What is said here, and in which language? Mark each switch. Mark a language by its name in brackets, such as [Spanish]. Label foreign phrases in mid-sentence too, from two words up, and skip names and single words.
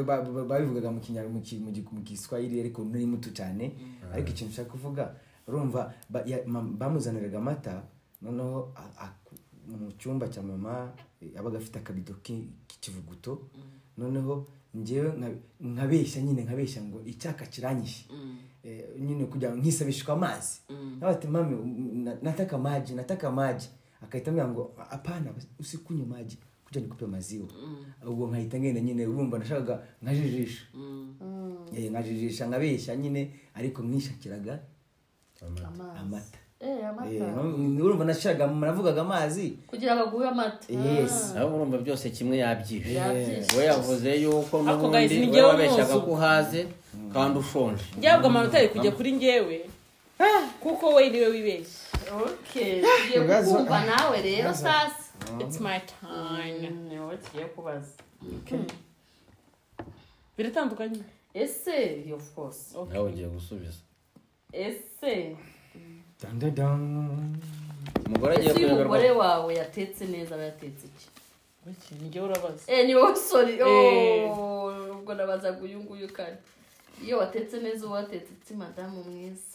[Kinyarwanda] babivugaga mu Kiswahili ariko nari muto cyane ariko ikintu nshaka kuvuga urumva bamuzaniraga amata noneho mu cyumba cya mama yabaga afite akabido k'ikivuguto noneho njyewe nkabeshya ngo icyaka kiranyishe nyine kugira ngo nkisabishwe amazi nabati [Swahili] mami nataka maji [Kinyarwanda] akaita mbya ngo [Swahili] apana usikunywe maji kuja nikupe maziwa [Kinyarwanda] ubwo nkahita ngenda nyine urumva nashakaga nkajijisha nkajijisha nkabeshya nyine ariko mwishakiraga amata urumva nashakaga muravugaga amazi kugira ngo aguhe amata yes aho urumva byose kimwe yabyishe we yavuze yuko n'ubundi we wabeshyaga ko uhaze kandi ushonje njyabwo amanota ari kujya kuri njyewe kuko we niwe wibeshye okay tugiye kumva nawe rero sasa [English] it's my time [Kinyarwanda] niwe tugiye kubaza biratandukanye [English] ese of course [Kinyarwanda] nawe ugiye gusubiza ese umugore agiye ese uyu kuyoberwa mugore wawe yatetse neza aba yatetse iki nijye urabaza ni wowe sorry ubwo nabazaga uyu nguyu kandi iyo watetse neza uba watetse iki madamu mwiza